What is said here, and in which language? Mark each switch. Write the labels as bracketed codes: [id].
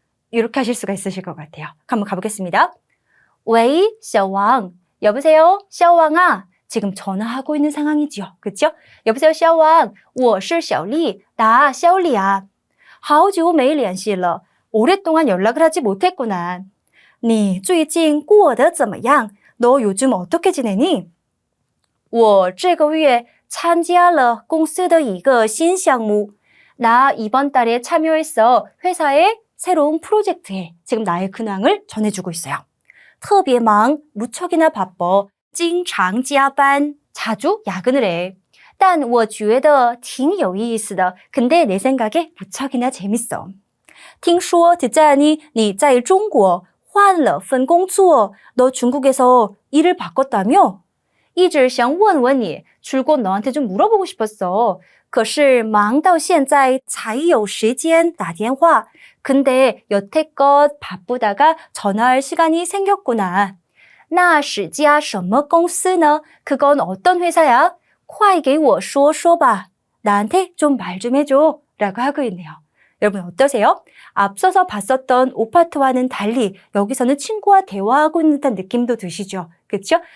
[ko] 이렇게 하실 수가 있으실 것 같아요. 한번 가보겠습니다. 웨이, 小王. 여보세요, 小王啊. 지금 전화하고 있는 상황이지요. 그렇죠? 여보세요, 小王. [zh] 我是小丽. [ko] 나 小丽啊. [zh] 好久没联系了. [ko] 오랫동안 연락을 하지 못했구나. [zh] 你最近过得怎么样? [ko] 너 요즘 어떻게 지내니? [zh] 我这个月参加了公司的一个新项目. [ko] 나 이번 달에 참여했어. 회사의 새로운 프로젝트에 지금 나의 근황을 전해주고 있어요. [zh] 特别忙, [ko] 무척이나 바빠. [zh] 经常加班, [ko] 자주 야근을 해. [zh] 但我觉得挺有意思的. [ko] 근데 내 생각에 무척이나 재밌어. [zh] 听说 [ko] 듣자니 [zh] 你在中国换了份工作. [ko] 너 중국에서 일을 바꿨다며? [zh] 一直想问问你, [ko] 줄곧 너한테 좀 물어보고 싶었어. [zh] 可是忙到现在才有时间打电话. [ko] 근데 여태껏 바쁘다가 전화할 시간이 생겼구나. [zh] 那是家什么公司呢? [ko] 그건 어떤 회사야? [zh] 快给我说说吧. [ko] 나한테 좀 말 좀 해줘. 라고 하고 있네요. 여러분 어떠세요? 앞서서 봤었던 오파트와는 달리 여기서는 친구와 대화하고 있는 듯한 느낌도 드시죠? 그렇죠?